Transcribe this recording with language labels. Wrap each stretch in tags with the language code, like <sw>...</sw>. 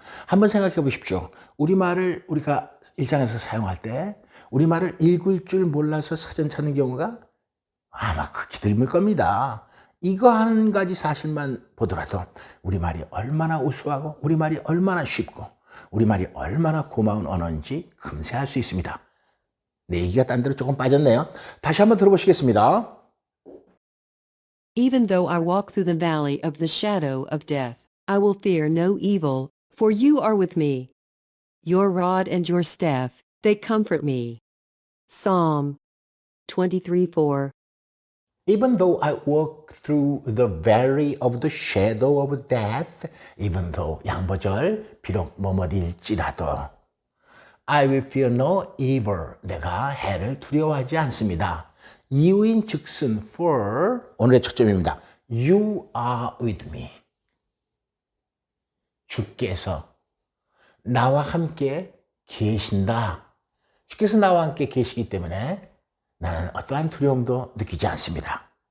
<ko>한번 생각해 보십시오. 우리말을 우리가 일상에서 사용할 때 우리말을 읽을 줄 몰라서 사전 찾는 경우가 아마 극히 드물 겁니다. 이거 한 가지 사실만 보더라도 우리말이 얼마나 우수하고 우리말이 얼마나 쉽고 우리말이 얼마나 고마운 언어인지 금세 알 수 있습니다. 내 얘기가 딴 데로 조금 빠졌네요. 다시 한번 들어보시겠습니다.</ko> <en>Even though I walk through the valley of the shadow of death, I will fear no evil, for you are with me. Your rod and your staff, they comfort me. Psalm 23:4. Even though I walk through the valley of the shadow of death, even though 양보절 비록 뭐뭐일지라도 I will fear no evil.</en> <ko>내가 해를 두려워하지 않습니다. 이유인 즉슨 for 오늘의 초점입니다.</ko> <en>You are with me.</en> <ko>주께서 나와 함께 계신다. 주께서 나와 함께 계시기 때문에 나는 어떠한 두려움도 느끼지 않습니다.</ko>